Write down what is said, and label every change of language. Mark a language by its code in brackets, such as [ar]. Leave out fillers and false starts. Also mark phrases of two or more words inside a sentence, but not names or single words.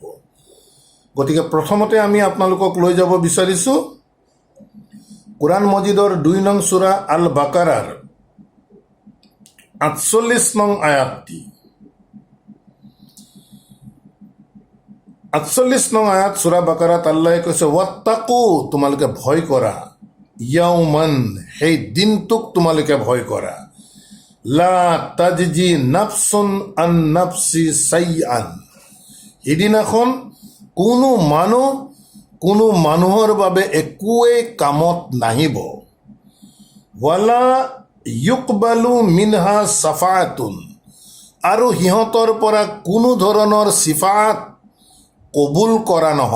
[as] গতিকে প্ৰথমতে আমি আপোনালোকক লৈ যাব বিচাৰিছোঁ কোৰাণ মজিদৰ 2 নং সূৰা আল বাকাৰাৰ 48 নং আয়াতটি। 48 নং আয়াত সূৰা বাকাৰাত আল্লাহে কৈছে, ৱাত্তাকু, তোমালোকে ভয় কৰা, ইয়াউমান, সেই দিনটোক তোমালোকে ভয় কৰা, [ar] لا تجزي نفس عن نفس شيئا, সিদিনাখন [as] কোনো মানুহৰ বাবে একোৱেই কামত নাহিব, [ar] ولا يقبل منها شفاعة, [as] আৰু সিহঁতৰ পৰা কোনো ধৰণৰ চিফাত কবুল কৰা নহ'ব।